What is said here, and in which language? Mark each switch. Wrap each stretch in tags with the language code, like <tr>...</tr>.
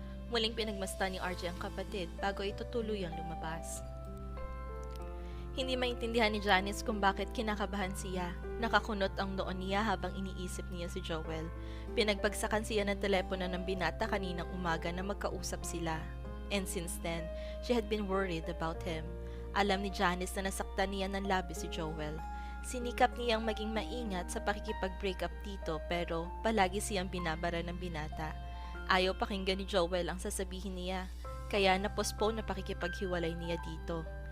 <tl>Muling pinagmasdan ni RJ ang kapatid bago ito tuluyang lumabas. Hindi maintindihan ni Janice kung bakit kinakabahan siya. Nakakunot ang noon niya habang iniisip niya si Joel. Pinagbagsakan siya ng telepono ng binata kaninang umaga na magkausap sila.</tl> <en>And since then, she had been worried about him.</en> <tl>Alam ni Janice na nasaktan niya ng labis si Joel. Sinikap niyang maging maingat sa pakikipag-break up dito pero palagi siyang binabara ng binata. Ayaw pakinggan ni Joel ang sasabihin niya, kaya na-postpone na pakikipaghiwalay niya dito.</tl>